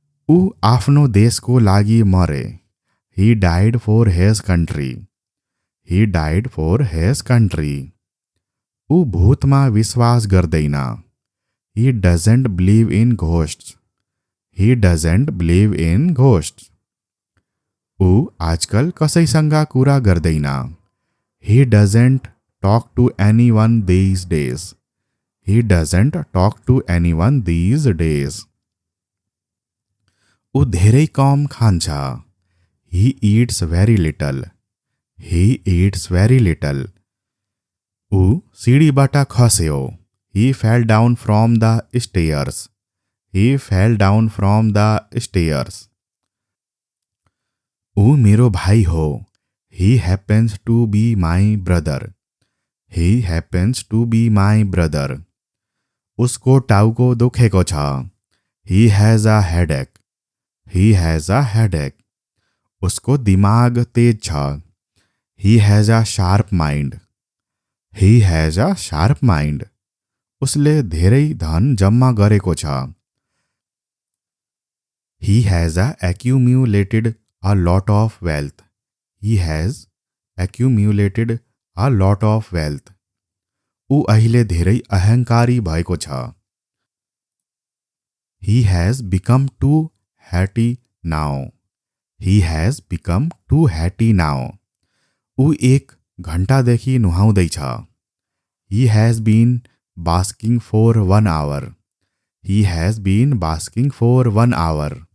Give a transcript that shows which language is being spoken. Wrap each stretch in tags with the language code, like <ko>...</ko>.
<ne>ऊ आफ्नो देशको लागि मरे।</ne> <en>He died for his country. He died for his country.</en> <ne>ऊ भूतमा विश्वास गर्दैन।</ne> <en>He doesn't believe in ghosts. He doesn't believe in ghosts.</en> <ne>ऊ आजकल कसैसँग कुरा गर्दैन।</ne> <en>He doesn't talk to anyone these days. He doesn't talk to anyone these days.</en> <ne>ऊ धेरै कम खान्छ।</ne> <en>He eats very little. He eats very little.</en> <ne>ऊ सिडीबाट खस्यो।</ne> <en>He fell down from the stairs. He fell down from the stairs.</en> <ne>ऊ मेरो भाइ हो।</ne> <en>He happens to be my brother. He happens to be my brother.</en> <ne>उसको टाउको दुखेको छ।</ne> <en>He has a headache. He has a headache.</en> <ne>उसको दिमाग तेज छ।</ne> <en>He has a sharp mind. He has a sharp mind.</en> <ne>उसले धेरै धन जम्मा गरेको छ।</ne> <en>He has accumulated a lot of wealth. He has accumulated a lot of wealth.</en> <ne>ऊ अहिले धेरै अहंकारी भएको छ।</ne> <en>He has become too hatty now. He has become too hatty now.</en> <ne>ऊ 1 घण्टादेखि नुहाउँदैछ।</ne> <en>He has been basking for 1 hour. He has been basking for 1 hour.</en>